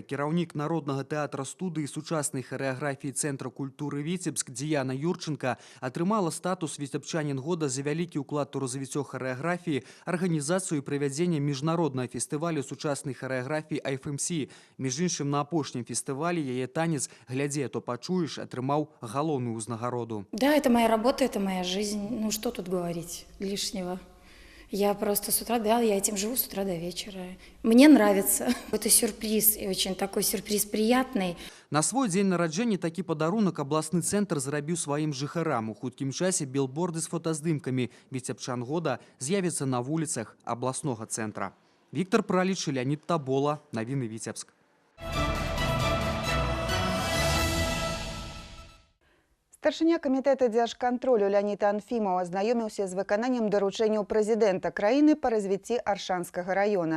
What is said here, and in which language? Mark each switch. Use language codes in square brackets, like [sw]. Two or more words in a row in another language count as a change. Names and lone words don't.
[be] Кіраўнік Народнага тэатра студыі сучаснай харэаграфіі Цэнтра культуры Віцебск Дзіяна Юрченка атрымала статус «Віцебчанін года» за вялікі ўклад у развіццё харэаграфіі, арганізацыю і правядзення міжнароднага фестывалю сучаснай харэаграфіі IFMC. Між іншым, на апошнім фестывалі яе танец «Глядзі, а то пачуеш» атрымаў галоўную ўзнагароду. [ru] Да, это моя работа, это моя жизнь. Ну, что тут говорить лишнего? Я просто с утра, да, я этим живу с утра до вечера. Мне нравится. Это сюрприз, и очень такой сюрприз приятный. [be] На свой дзень нараджэння такі падарунак абласны цэнтр зрабіў сваім жыхарам. У хуткім часе білборды з фотаздымкамі «Віцебчан года» з'явяцца на вуліцах абласнога цэнтра. Віктор Праліч, Леонід Табола. Навіны Віцебск. Старшыня камітэта дзяржкантролю Леонід Анфімаў азнаёміўся з выкананнем даручэнняў прэзідэнта краіны па развіцці Аршанскага раёна.